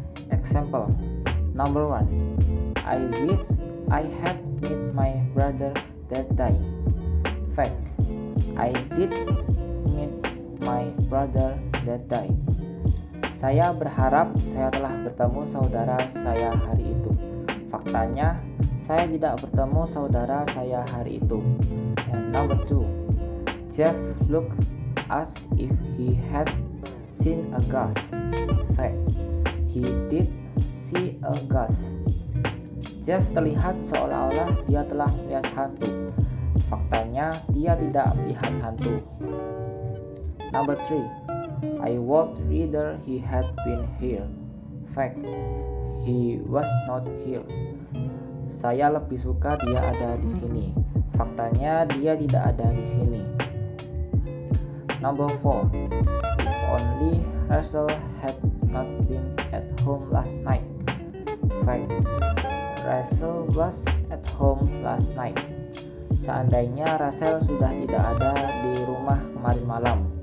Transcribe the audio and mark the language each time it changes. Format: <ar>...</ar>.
<en>Example. Number 1. I wish I had met my brother that day. Fact, I did meet my brother that day.</en> <id>Saya berharap saya telah bertemu saudara saya hari itu. Faktanya, saya tidak bertemu saudara saya hari itu.</id> <en>And number 2. Jeff looked as if he had seen a ghost. Fact, he did see a ghost.</en> <id>Jeff terlihat seolah-olah dia telah melihat hantu. Faktanya, dia tidak melihat hantu.</id> <en>Number 3. I would rather he had been here. Fact, he was not here.</en> <id>Saya lebih suka dia ada di sini. Faktanya dia tidak ada di sini. Number 4.</id> <en>If only Russell had not been at home last night. Fact, Russell was at home last night.</en> <id>Seandainya Russell sudah tidak ada di rumah kemarin malam.</id>